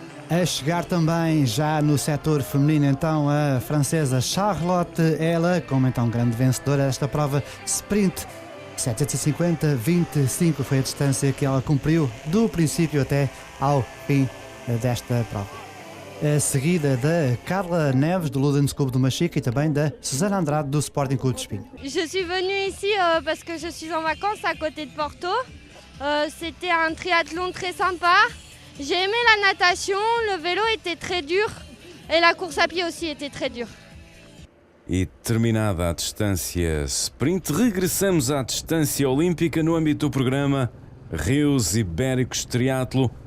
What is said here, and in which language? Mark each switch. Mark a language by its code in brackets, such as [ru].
[pt] A chegar também já no setor feminino, então, a francesa Charlotte, ela como então grande vencedora desta prova sprint. 750-25 foi a distância que ela cumpriu do princípio até ao fim desta prova. A seguida da Carla Neves do Ludens Clube do Machico e também da Susana Andrade do Sporting Clube de Espinho. [fr] Je suis venue ici parce que je suis en vacances à côté de Porto. C'était un triathlon très sympa. J'ai aimé la natation, le vélo était très dur et la course à pied aussi était très dure. [pt] E terminada a distância sprint, regressamos à distância olímpica no âmbito do programa Rios Ibéricos Triatlo.